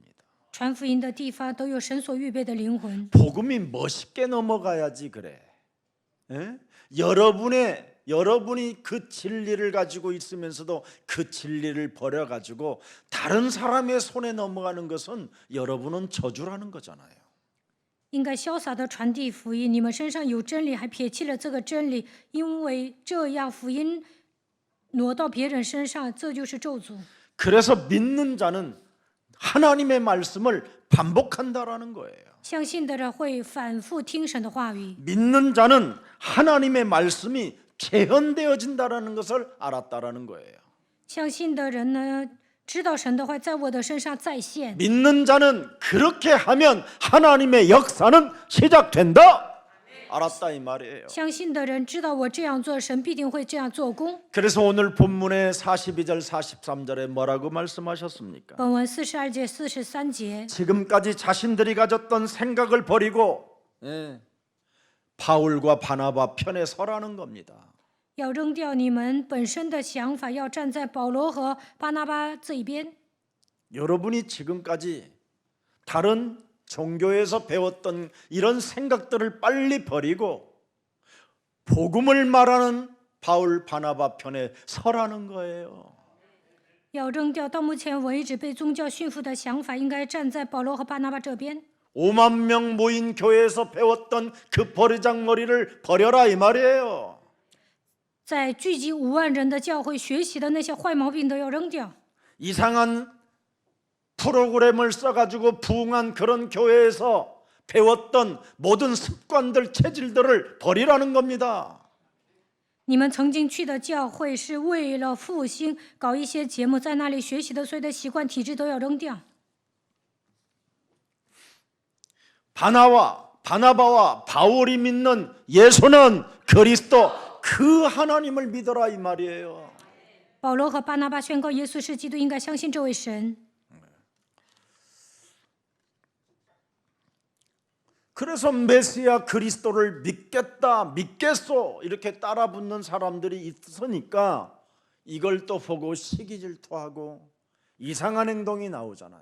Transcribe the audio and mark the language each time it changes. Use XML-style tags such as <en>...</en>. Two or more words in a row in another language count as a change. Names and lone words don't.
<zh>传福音的地方都有神所预备的灵魂。</zh> <ko>복음이 멋있게 넘어가야지 그래. 예? 여러분이 그 진리를 가지고 있으면서도 그 진리를 버려가지고 다른 사람의 손에 넘어가는 것은 여러분은 저주라는 거잖아요.</ko> <zh>应该潇洒的传递福音。你们身上有真理，还撇弃了这个真理，因为这样福音挪到别人身上，这就是咒诅。</zh> <ko>그래서 믿는 자는 하나님의 말씀을 반복한다라는 거예요.</ko> <zh>相信的人会反复听神的话语，</zh> <ko>믿는 자는 하나님의 말씀이 재현되어진다라는 것을 알았다라는 거예요.</ko> <zh>相信的人呢，知道神的话在我的身上再现。</zh> <ko>믿는 자는 그렇게 하면 하나님의 역사는 시작된다. 알았다 이 말이에요.</ko> <zh>相信的人知道我这样做，神必定会这样做工。</zh> <ko>그래서 오늘 본문의 42절 43절에 뭐라고 말씀하셨습니까?</ko> <zh>本文42节、43节，</zh> <ko>지금까지 자신들이 가졌던 생각을 버리고 바울과 바나바 편에 서라는 겁니다.</ko> <zh>要扔掉你们本身的想法，要站在保罗和巴拿巴这一边。</zh> <ko>여러분이 지금까지 다른 종교에서 배웠던 이런 생각들을 빨리 버리고 복음을 말하는 바울 바나바 편에 서라는 거예요.</ko> <zh>要扔掉到目前为止被宗教驯服的想法，应该站在保罗和巴拿巴这边。</zh> <ko>5만 명 모인 교회에서 배웠던 그 버리장머리를 버려라 이 말이에요.</ko> <zh>在聚集5万人的教会学习的那些坏毛病都要扔掉。</zh> <ko>이상한 프로그램을 써가지고 부흥한 그런 교회에서 배웠던 모든 습관들, 체질들을 버리라는 겁니다.</ko> <zh>你们曾经去的教会是为了复兴，搞一些节目，在那里学习的所有的习惯、体制都要扔掉。</zh> <ko>바나바와 바울이 믿는 예수는 그리스도 그 하나님을 믿어라 이 말이에요.</ko> <zh>保罗和巴拿巴宣告耶稣是基督，应该相信这位神。</zh> <ko>그래서 메시아 그리스도를 믿겠소 이렇게 따라붙는 사람들이 있으니까 이걸 또 보고 시기질투하고 이상한 행동이 나오잖아요.</ko>